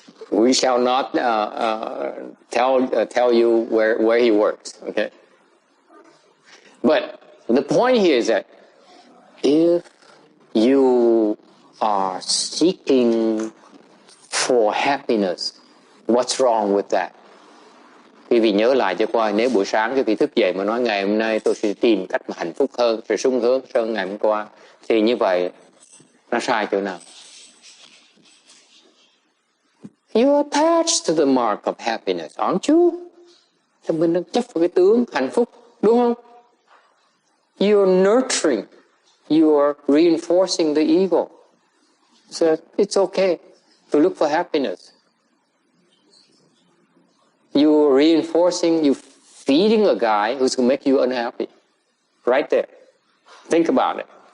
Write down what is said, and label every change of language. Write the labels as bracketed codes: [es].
[en] We shall not tell you where he works, okay. But the point here is that if you are seeking for happiness, what's wrong with that? [vi] Quý vị nhớ lại cho coi, nếu buổi sáng quý vị thức dậy mà nói ngày hôm nay tôi sẽ tìm cách mà hạnh phúc hơn, sẽ sung sướng hơn ngày hôm qua, thì như vậy nó sai chỗ nào? [en] You're attached to the mark of happiness, aren't you? [vi] Thì mình đang chấp vào cái tướng hạnh phúc, đúng không? [en] You're nurturing, you're reinforcing the ego. So it's okay to look for happiness. You're reinforcing, you're feeding a guy who's going to make you unhappy. Right there. Think about it.